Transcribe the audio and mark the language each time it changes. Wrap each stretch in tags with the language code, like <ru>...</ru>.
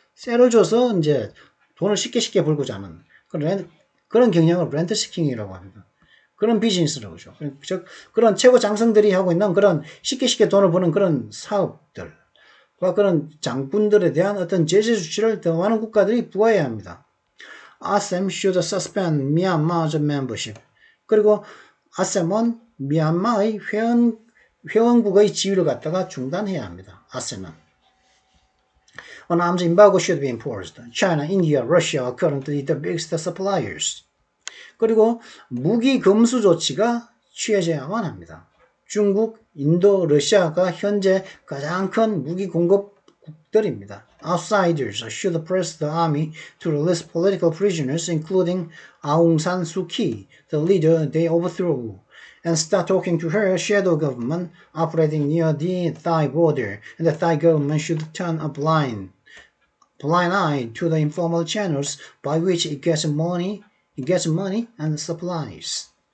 <ko>세를 줘서 이제 돈을 쉽게 벌고자 하는 그런 경향을 렌트 시킹이라고 합니다. 그런 비즈니스라고 하죠. 즉 그런 최고 장성들이 하고 있는 그런 쉽게 돈을 버는 그런 사업들과 그런 장군들에 대한 어떤 제재 조치를 더 많은 국가들이 부과해야 합니다.</ko> <en>ASEM should suspend Myanmar's membership.</en> <ko>그리고 ASEM은 미얀마의 회원국의 지위를 갖다가 중단해야 합니다.</ko> <en>ASEM은. An arms embargo should be enforced. China, India, Russia are currently the biggest suppliers.</en> <ko>그리고 무기 금수 조치가 취해져야만 합니다. 중국, 인도, 러시아가 현재 가장 큰 무기 공급국들입니다.</ko> <en>Outsiders should press the army to release political prisoners, including Aung San Suu Kyi, the leader they overthrew, and start talking to her shadow government operating near the Thai border. And the Thai government should turn a blind eye to the informal channels by which it gets money and supplies.</en>